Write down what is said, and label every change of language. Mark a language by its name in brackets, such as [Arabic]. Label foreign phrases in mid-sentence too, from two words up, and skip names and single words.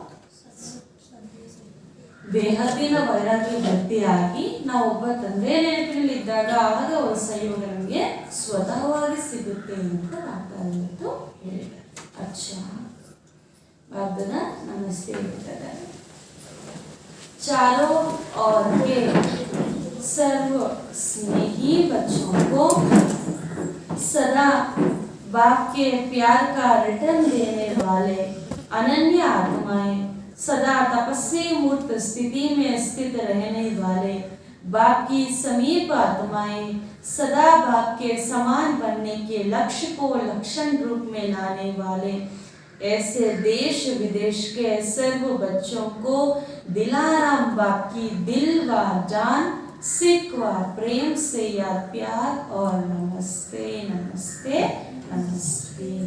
[Kannada] ಬೇಹದ್ದಿನ ವೈರಾಗ್ಯ ಭಕ್ತಿಯಾಗಿ ನಾವು ಒಬ್ಬ ತಂದೆ ನೆನಪಿನಲ್ಲಿ ಇದ್ದಾಗ ಆಗ ಅವರ ಸಹಯೋಗ ನಮಗೆ ಸ್ವತಃವಾಗಿ ಸಿಗುತ್ತೆ ಅಂತ ಮಾತಾಡೋದು ಹೇಳಿದ್ದಾರೆ. ಅಚ್ಚಾ ಬಾಬ್ದನ ನಮಸ್ತೆ ಹೇಳ್ತಾರೆ. [Hindi] चारों ओर के सर्व स्नेही बच्चों को सदा बाप के प्यार का रिटर्न देने वाले अनन्य आत्माएं, सदा तपस्वी मूर्त स्थिति में स्थित रहने वाले बाप की समीप आत्माएं, सदा बाप के समान बनने के लक्ष्य को लक्षण रूप में लाने वाले ऐसे देश विदेश के सर्व बच्चों को दिलाराम बाप की दिल व जान सिख व प्रेम से याद प्यार और नमस्ते नमस्ते नमस्ते.